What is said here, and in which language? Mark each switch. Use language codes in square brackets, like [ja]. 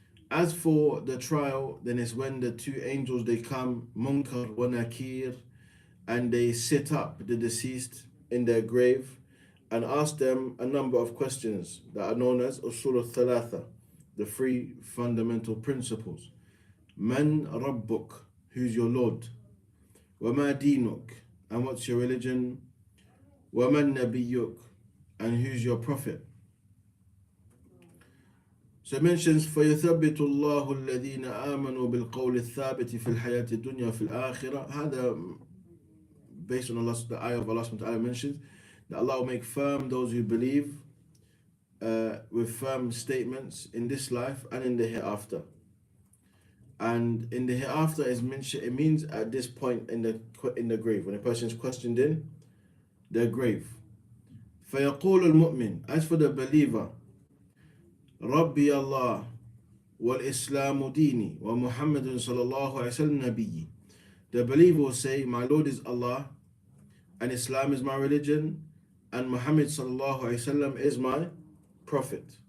[en] As for the trial, then it's when the two angels, they come, Munkar wa Nakir, and they sit up the deceased in their grave and ask them a number of questions that are known as Usul al-Thalatha, the three fundamental principles. Man Rabbuk, who's your Lord? Wama Dinuk, and what's your religion? Waman Nabiyyuk, and who's your prophet? [ar] So it mentions فَيُثَبِّتُ اللَّهُ الَّذِينَ آمَنُوا بِالْقَوْلِ الثَّابِتِ فِي الْحَيَاةِ الدُّنْيَا وَفِي الْآخِرَةِ. [en] هذا based on the ayah of Allah subhanahu wa ta'ala mentions that Allah will make firm those who believe with firm statements in this life and in the hereafter. And in the hereafter is mentioned, it means at this point in the grave, when a person is questioned in their grave. [ar] فَيَقُولُ الْمُؤْمِنُ, [en] as for the believer, [ar] رَبِّي Allah وَالْإِسْلَامُ دِينِي وَمُحَمَّدٌ صَلَى اللَّهُ عَلَيْهِ وسلم نَبِيِّي. [en] The believer will say, my Lord is Allah, and Islam is my religion, and Muhammad sallallahu alaihi wasallam is my prophet.